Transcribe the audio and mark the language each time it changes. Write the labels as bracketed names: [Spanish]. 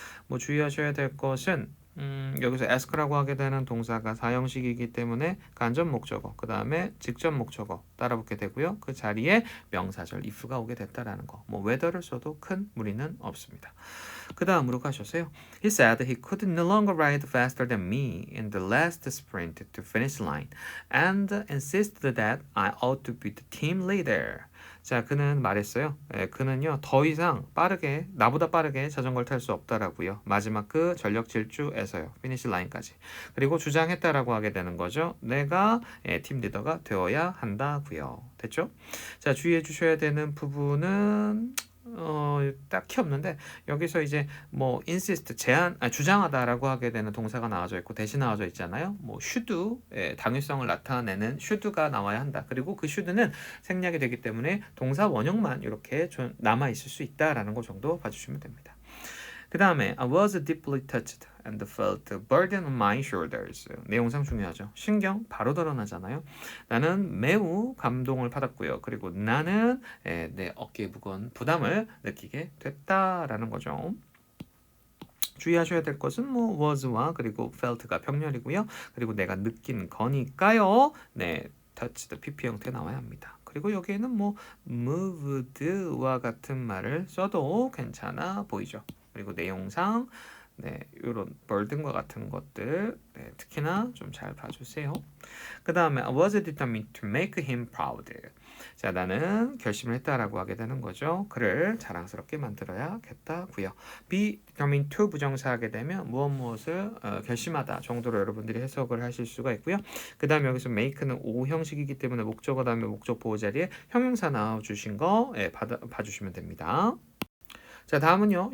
[Korean] 뭐 주의하셔야 될 것은 여기서 ask라고 하게 되는 동사가 사형식이기 때문에 간접 목적어, 그 다음에 직접 목적어 따라붙게 되고요. 그 자리에 명사절 if가 오게 됐다라는 거. 뭐 whether를 써도 큰 무리는 없습니다. 그 다음으로 가셔서요. [English] He said he could no longer ride faster than me in the last sprint to finish line and insisted that I ought to be the team leader. [Korean] 자, 그는 말했어요. 그는요, 더 이상 나보다 빠르게 자전거를 탈 수 없다라고요. 마지막 그 전력 질주에서요. 피니시 라인까지. 그리고 주장했다라고 하게 되는 거죠. 내가 팀 리더가 되어야 한다고요. 됐죠? 자, 주의해 주셔야 되는 부분은 딱히 없는데 여기서 이제 뭐 insist 주장하다라고 하게 되는 동사가 나와져 있고 대신 나와져 있잖아요. 뭐 should 당위성을 나타내는 should가 나와야 한다. 그리고 그 should는 생략이 되기 때문에 동사 원형만 이렇게 좀 남아 있을 수 있다라는 것 정도 봐주시면 됩니다. [English] 그 다음에 I was deeply touched and felt the burden on my shoulders. [Korean] 내용상 중요하죠. 신경 바로 드러나잖아요. 나는 매우 감동을 받았고요. 그리고 나는 내 어깨에 무거운 부담을 느끼게 됐다라는 거죠. 주의하셔야 될 것은 뭐 was와 그리고 felt가 병렬이고요. 그리고 내가 느낀 거니까요. touched PP 형태 나와야 합니다. 그리고 여기에는 뭐 moved와 같은 말을 써도 괜찮아 보이죠. 그리고 내용상 네, 이런 벌든과 같은 것들 네, 특히나 좀 잘 봐주세요. [English] 그 다음에 I was determined to make him proud. [Korean] 자, 나는 결심을 했다라고 하게 되는 거죠. 그를 자랑스럽게 만들어야겠다고요. be determined to 부정사하게 되면 무엇을 결심하다 정도로 여러분들이 해석을 하실 수가 있고요. 그 다음에 여기서 make는 O 형식이기 때문에 목적어 다음에 목적 보호 자리에 형용사 나와주신 거 봐주시면 됩니다. 자, 다음은요.